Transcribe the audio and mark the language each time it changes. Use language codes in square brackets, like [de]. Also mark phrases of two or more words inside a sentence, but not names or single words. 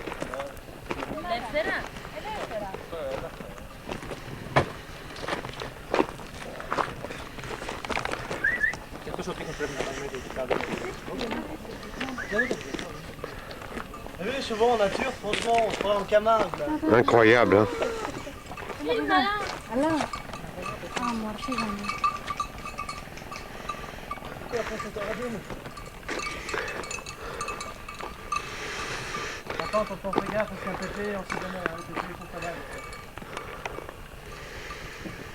[el] Ελεύθερα. Ελεύθερα. Και αυτός ο τείχος πρέπει να πάει μέχρι εκεί κάτω. [fr] T'as vu les chevaux en nature, franchement, on se croirait en Camargue là. Incroyable, hein? [el] Αλλά. Α, μου αρχίζανε. [fr] Attends, tonton, fais gaffe parce qu'un pépé, on sait jamais, hein, le pépé, il faut pas mal.